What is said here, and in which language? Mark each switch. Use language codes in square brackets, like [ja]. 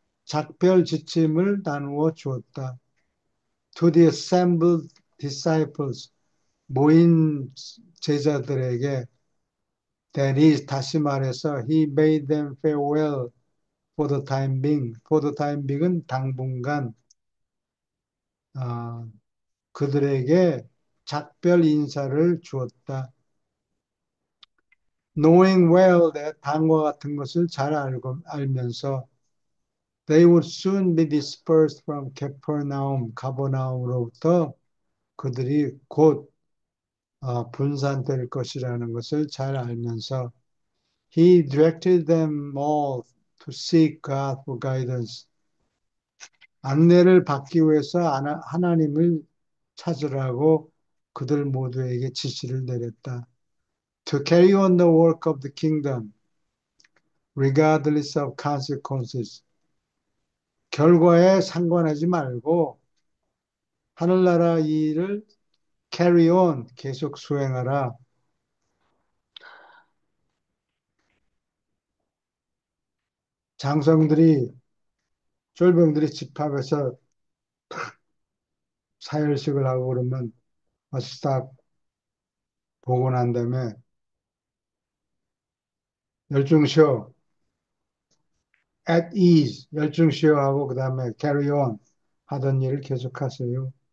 [ko] 작별 지침을 나누어 주었다. [en] To the assembled disciples, [ko] 모인 제자들에게 [en] that is, [ko] 다시 말해서 [en] he bade them farewell for the time being. For the time being [ko] 은 당분간 어, 그들에게 작별 인사를 주었다. [en] Knowing well that [ko] 다음과 같은 것을 잘 알면서 [en] they would soon be dispersed from Capernaum, [ko] 가버나움으로부터 그들이 곧 분산될 것이라는 것을 잘 알면서 [en] he directed them all to seek God for guidance. [ko] 안내를 받기 위해서 하나님을 찾으라고 그들 모두에게 지시를 내렸다. [en] To carry on the work of the kingdom, regardless of consequences. [ko] 결과에 상관하지 말고 하늘나라 일을 [en] carry on, [ko] 계속 수행하라. 장성들이, 쫄병들이 집합해서 사열식을 하고 그러면 와서 딱 보고 난 다음에 열중 쉬어, [en] at ease, [ko] 열중 쉬어 하고 그 다음에 [en] carry on [ko] 하던 일을 계속하세요.